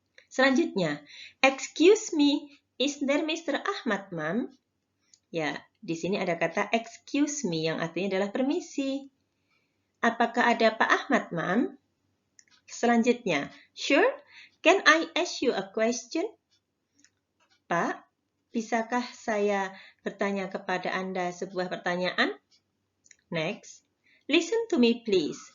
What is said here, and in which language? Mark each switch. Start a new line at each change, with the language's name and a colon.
Indonesian: Selanjutnya,
English: excuse me, is there Mr. Ahmad, Ma'am?
Indonesian: Ya, di sini ada kata excuse me yang artinya adalah permisi. Apakah ada Pak Ahmad, Ma'am? Selanjutnya,
English: sure, can I ask you a question?
Indonesian: Pak, bisakah saya bertanya kepada Anda sebuah pertanyaan?
English: Next, listen to me please.